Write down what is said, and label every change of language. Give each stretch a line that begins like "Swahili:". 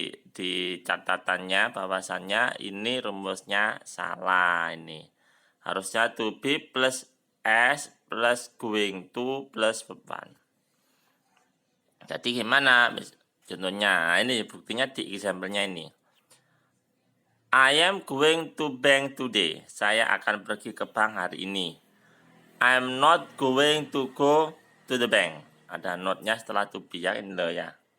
Indonesian: Di catatannya bahwasannya ini rumusnya salah ini. Harusnya to be plus s plus going to plus verb 1. Jadi gimana? Contohnya, ini buktinya di example-nya ini.
English: I am going to bank today.
Indonesian: Saya akan pergi ke bank hari ini.
English: I'm not going to go to the bank.
Indonesian: Ada not-nya setelah to be ya, ini loh ya.